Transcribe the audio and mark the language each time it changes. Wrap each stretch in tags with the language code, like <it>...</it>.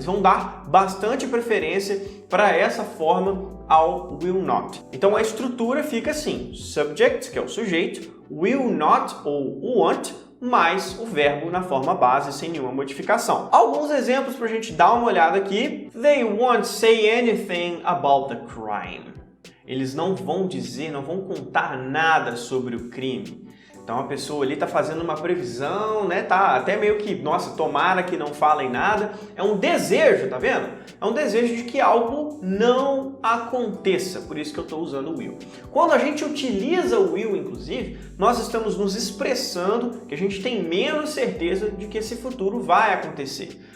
<pt>Eles vão dar bastante preferência para essa forma ao will not. Então a estrutura fica assim: subject, que é o sujeito, will not ou want, mais o verbo na forma base sem nenhuma modificação. Alguns exemplos para a gente dar uma olhada aqui.</pt> <en>They won't say anything about the crime.</en> <pt>Eles não vão dizer, não vão contar nada sobre o crime. Então a pessoa ali está fazendo uma previsão, né? Tá até meio que, nossa, tomara que não falem nada. É um desejo, tá vendo? É um desejo de que algo não aconteça. Por isso que eu estou usando o will. Quando a gente utiliza o will, inclusive, nós estamos nos expressando que a gente tem menos certeza de que esse futuro vai acontecer.</pt>